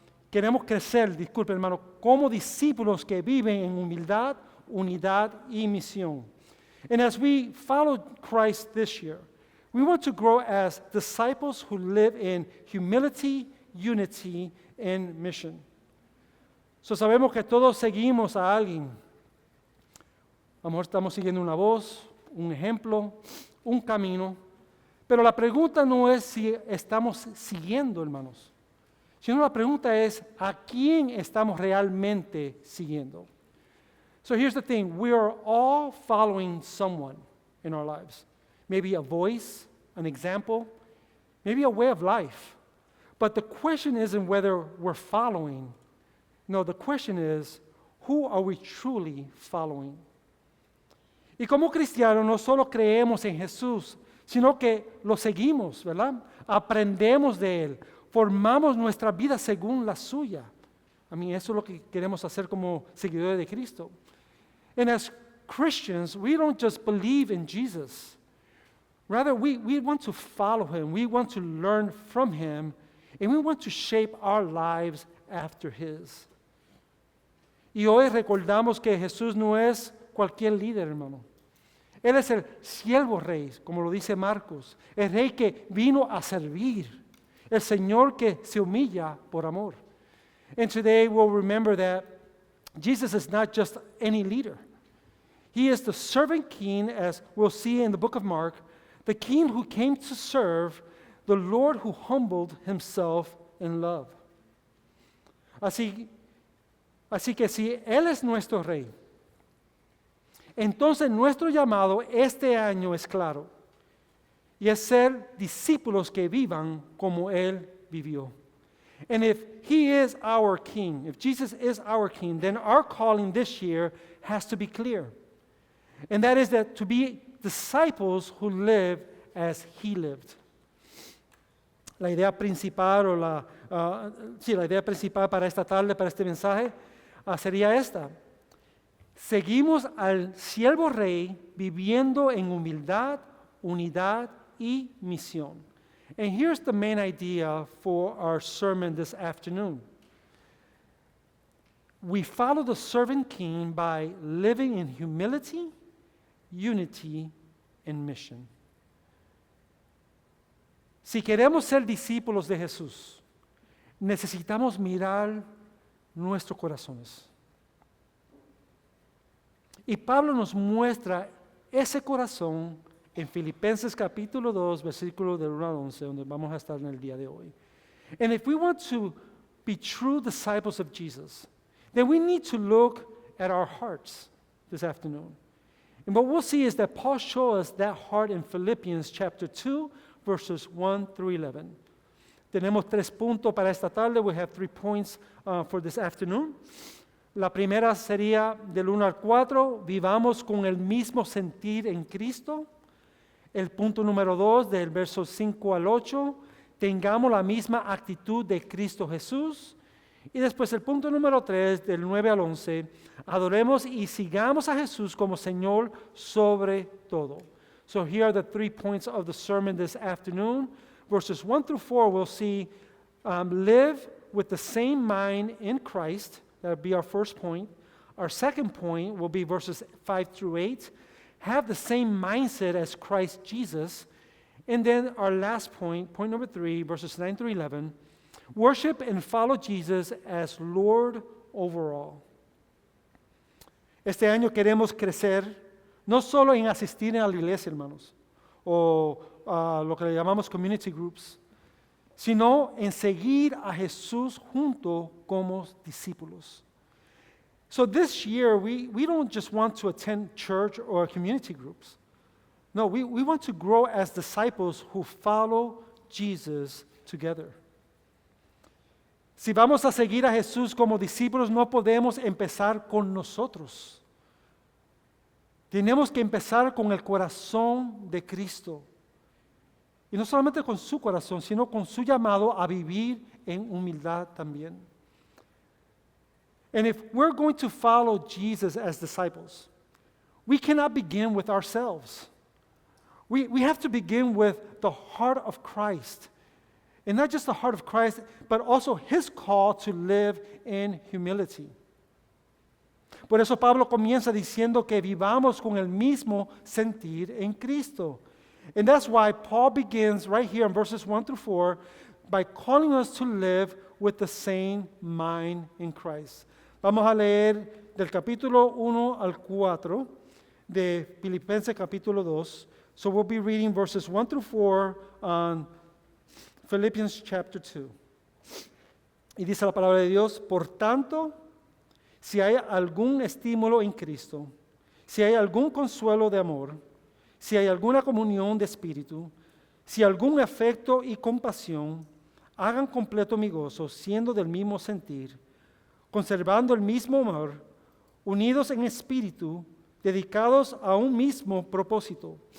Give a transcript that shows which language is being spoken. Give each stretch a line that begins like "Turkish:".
Spanish: Queremos crecer, disculpe hermano, como discípulos que viven en humildad, unidad y misión.
English: And as we follow Christ this year, we want to grow as disciples who live in humility, unity, and mission.
Spanish: So sabemos que todos seguimos a alguien. A lo mejor estamos siguiendo una voz, un ejemplo, un camino. Pero la pregunta no es si estamos siguiendo, hermanos, sino la pregunta es a quién estamos realmente siguiendo.
English: So here's the thing, we are all following someone in our lives. Maybe a voice, an example, maybe a way of life. But the question isn't whether we're following. No, the question is, who are we truly following?
Spanish: Y como cristianos no solo creemos en Jesús, sino que lo seguimos, ¿verdad? Aprendemos de Él, formamos nuestra vida según la suya. A mí eso es lo que queremos hacer como seguidores de Cristo.
English: And as Christians, we don't just believe in Jesus. Rather, we want to follow Him, we want to learn from Him, and we want to shape our lives after His.
Spanish: Y hoy recordamos que Jesús no es cualquier líder, hermano. Él es el siervo rey, como lo dice Marcos, el rey que vino a servir, el Señor que se humilla por amor.
English: And today we'll remember that Jesus is not just any leader. He is the servant king, as we'll see in the book of Mark, the king who came to serve, the Lord who humbled himself in love.
Spanish: Así que si Él es nuestro rey, entonces nuestro llamado este año es claro, y es ser discípulos que vivan como Él vivió.
English: And if He is our king, if Jesus is our king, then our calling this year has to be clear. And that is that to be disciples who live as He lived.
Spanish: La idea principal la idea principal para esta tarde, para este mensaje, sería esta. Seguimos al siervo rey viviendo en humildad, unidad y misión.
English: And here's the main idea for our sermon this afternoon. We follow the servant king by living in humility, unity, and mission.
Spanish: Si queremos ser discípulos de Jesús, necesitamos mirar nuestros corazones. Y Pablo nos muestra ese corazón en Filipenses capítulo 2, versículo del 1 al 11, donde vamos a estar en el día de hoy.
English: And if we want to be true disciples of Jesus, then we need to look at our hearts this afternoon. And what we'll see is that Paul shows us that heart in Philippians chapter 2, verses 1 through 11.
Spanish: Tenemos 3 puntos para esta tarde.
English: We have 3 points for this afternoon.
Spanish: La primera sería del 1 al 4, vivamos con el mismo sentir en Cristo. El punto número 2, del verso 5 al 8, tengamos la misma actitud de Cristo Jesús. Y después el punto número 3, del 9 al 11, adoremos y sigamos a Jesús como Señor sobre todo.
English: So here are the 3 points of the sermon this afternoon. Verses 1 through 4, we'll see live with the same mind in Christ. That would be our first point. Our second point will be verses 5 through 8. Have the same mindset as Christ Jesus. And then our last point, point number 3, verses 9 through 11, worship and follow Jesus as Lord over all.
Spanish: Este año queremos crecer, no solo en asistir a la iglesia, hermanos, o lo que le llamamos community groups, sino en seguir a Jesús junto como discípulos.
English: So this year, we don't just want to attend church or community groups. No, we want to grow as disciples who follow Jesus together.
Spanish: Si vamos a seguir a Jesús como discípulos, no podemos empezar con nosotros. Tenemos que empezar con el corazón de Cristo. Y no solamente con su corazón, sino con su llamado a vivir en humildad también.
English: And if we're going to follow Jesus as disciples, we cannot begin with ourselves. We have to begin with the heart of Christ. And not just the heart of Christ, but also His call to live in humility.
Spanish: Por eso Pablo comienza diciendo que vivamos con el mismo sentir en Cristo.
English: And that's why Paul begins right here in verses 1 through 4 by calling us to live with the same mind in Christ.
Spanish: Vamos a leer del capítulo 1 al 4 de Filipenses capítulo 2.
English: So we'll be reading verses 1 through 4 on Philippians chapter 2.
Spanish: Y dice la palabra de Dios, por tanto, si hay algún estímulo en Cristo, si hay algún consuelo de amor, si hay alguna comunión de espíritu, si algún afecto y compasión, hagan completo mi gozo, siendo del mismo sentir, conservando el mismo amor, unidos en espíritu, dedicados a un mismo propósito.